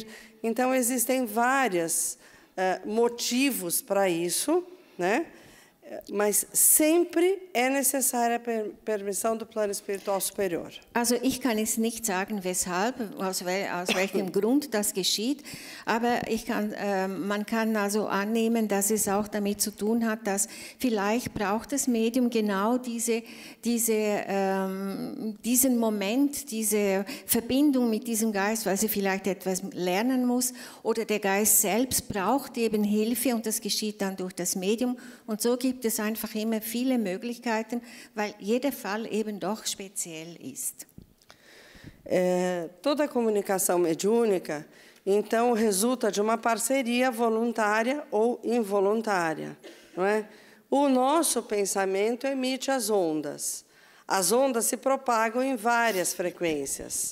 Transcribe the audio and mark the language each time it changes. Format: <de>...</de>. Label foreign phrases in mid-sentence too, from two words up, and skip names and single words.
<pt>Então, existem vários motivos para isso, né? Mas sempre é necessária a permissão do plano espiritual superior.</pt> <de>Also ich kann es nicht sagen, weshalb, aus welchem Grund das geschieht, aber man kann also annehmen, dass es auch damit zu tun hat, dass vielleicht braucht das Medium genau diesen Moment, diese Verbindung mit diesem Geist, weil sie vielleicht etwas lernen muss, oder der Geist selbst braucht eben Hilfe und das geschieht dann durch das Medium. Und so gibt es einfach immer viele Möglichkeiten, weil jeder Fall eben doch speziell ist.</de> <pt>Toda comunicação mediúnica, então, resulta de uma parceria voluntária ou involuntária, não é? O nosso pensamento emite as ondas. As ondas se propagam em várias frequências.</pt>